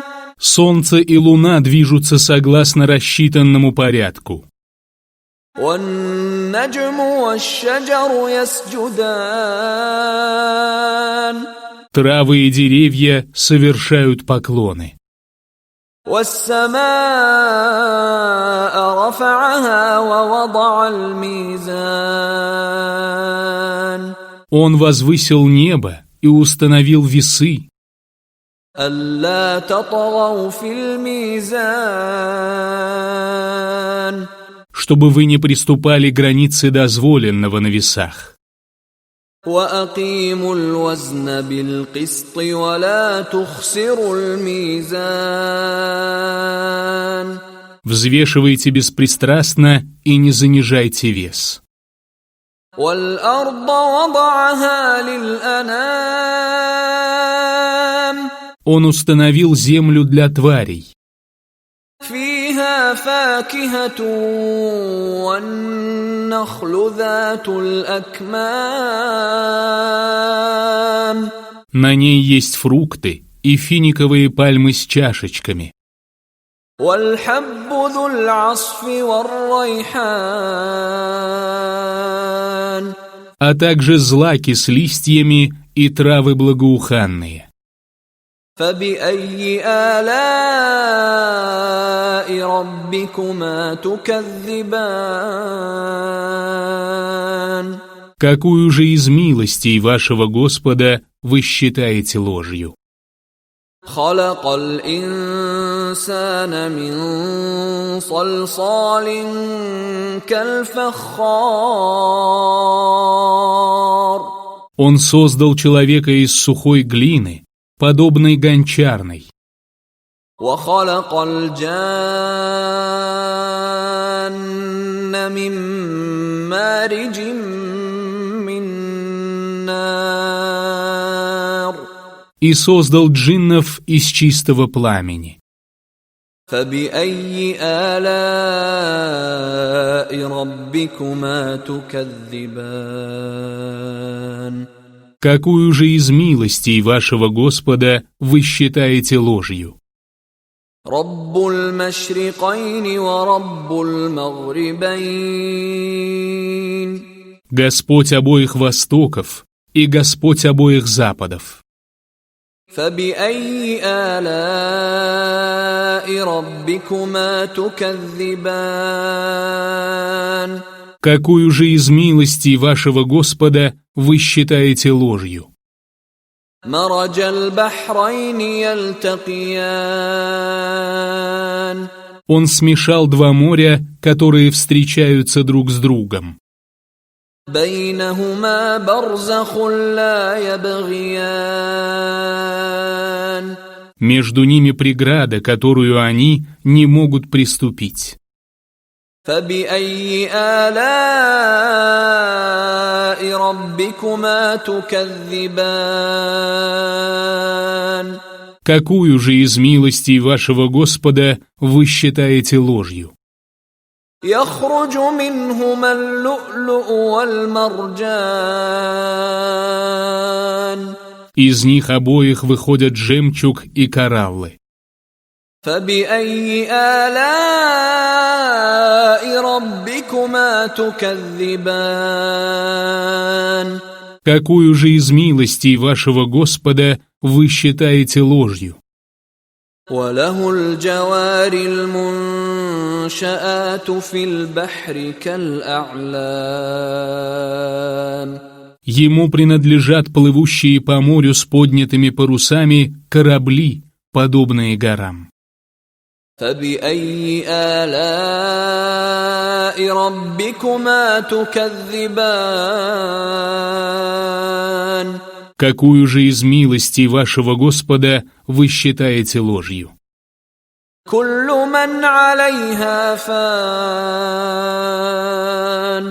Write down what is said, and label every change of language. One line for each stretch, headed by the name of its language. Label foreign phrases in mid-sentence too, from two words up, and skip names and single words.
Russian: Солнце и луна движутся согласно рассчитанному порядку.
Arabic: والنجم والشجر يسجدان.
Russian: Травы и деревья совершают поклоны.
Arabic: والسماء رفعها ووضع الميزان.
Russian: Он возвысил небо и установил весы,
Arabic: ألا تطغوا في الميزان.
Russian: чтобы вы не приступали границы дозволенного на весах.
Arabic: وأقيموا الوزن بالقسط ولا تخسروا الميزان.
Russian: Взвешивайте беспристрастно и не занижайте вес.
Arabic: والأرض وضعها للأنام.
Russian: Он установил землю для тварей.
Arabic: فيها فاكهة والنخل ذات الأكمام.
Russian: На ней есть фрукты и финиковые пальмы с чашечками,
Arabic: والحب ذو العصف والريحان.
Russian: а также злаки с листьями и травы благоуханные.
Arabic: فبأي آلاء ربكما تكذبان.
Russian: Какую же из милостей вашего Господа вы считаете ложью?
Arabic: خلق الإنسان من صلصال كالفخار.
Russian: Он создал человека из сухой глины, подобной гончарной,
Arabic: وخلق الجان من مارج من نار.
Russian: и создал джиннов из чистого пламени.
Arabic: فبأي آلاء ربكما تكذبان.
Russian: Какую же из милостей вашего Господа вы считаете ложью?
Arabic: رب المشرقين ورب المغربين.
Russian: Господь обоих востоков и Господь обоих западов.
Arabic: فبأي آلاء ربكما تكذبان.
Russian: Какую же из милостей вашего Господа вы считаете ложью?
Arabic: مرج البحرين يلتقيان.
Russian: Он смешал два моря, которые встречаются друг с другом.
Arabic: بينهما برزخ لا يبغيان.
Russian: Между ними преграда, которую они не могут приступить.
Arabic: فبأي آلاء ربكما تكذبان.
Russian: Какую же из милостей вашего Господа вы считаете ложью?
Arabic: يخرج منهما اللؤلؤ والمرجان.
Russian: Из них обоих выходят жемчуг и кораллы.
Arabic: فبأي آلاء ربكما تكذبان.
Russian: Какую же из милостей вашего Господа вы считаете ложью?
Arabic: وله الجوار المنشآت في البحر كالأعلام.
Russian: Ему принадлежат плывущие по морю с поднятыми парусами корабли, подобные горам.
Arabic: فبأي آلاء ربكما تكذبان
Russian: Какую же из милостей вашего Господа вы считаете ложью?
Arabic: كل من عليها فان